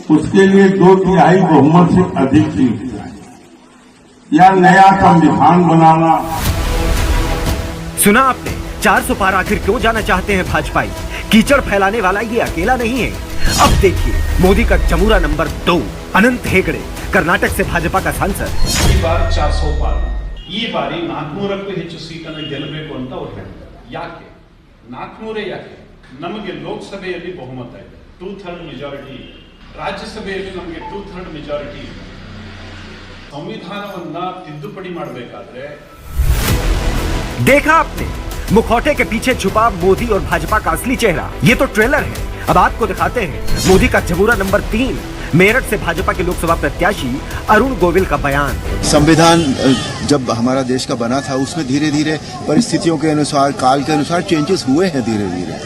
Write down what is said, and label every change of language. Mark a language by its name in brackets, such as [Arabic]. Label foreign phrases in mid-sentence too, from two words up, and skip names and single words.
[Hindi] उसके लिए 2/3 बहुमत से अधिक सीट चाहिए या नया संविधान बनाना। सुना आपने? 400 पार आखिर क्यों जाना चाहते हैं भाजपाई? कीचड़ फैलाने वाला ये अकेला नहीं है। अब देखिए मोदी का जमूरा नंबर 2 अनंत हेगड़े, कर्नाटक से भाजपा का सांसद। [Kannada] ಈ ಬಾರಿ 400 ಪಾರ್, ಈ ಬಾರಿ 400ಕ್ಕೂ ಹೆಚ್ಚು ಸೀಟನ್ನು ಗೆಲ್ಲಬೇಕು ಅಂತ ಅವರು ಹೇಳ್ತಾರೆ. ಯಾಕೆ 400 ಯಾಕೆ? ನಮಗೆ ಲೋಕಸಭೆಯಲ್ಲಿ ಬಹುಮತ ಇದೆ, 2/3 ಮೆಜಾರಿಟಿ ಇದೆ. ರಾಜ್ಯಸಭೆಯಲ್ಲಿ ನಮಗೆ 2/3 ಮೆಜಾರಿಟಿ ಇದೆ. ಸಂವಿಧಾನವನ್ನ ತಿದ್ದುಪಡಿ ಮಾಡಬೇಕಾದ್ರೆ [Hindi] देखा आपने मुखौटे के पीछे छुपा मोदी और भाजपा का असली चेहरा। ये तो ट्रेलर है, अब आपको दिखाते हैं मोदी का जमूरा नंबर 3 मेरठ से भाजपा के लोकसभा प्रत्याशी अरुण गोविल का बयान। संविधान जब हमारा देश का बना था उसमें धीरे धीरे परिस्थितियों के अनुसार, काल के अनुसार चेंजेस हुए हैं धीरे धीरे।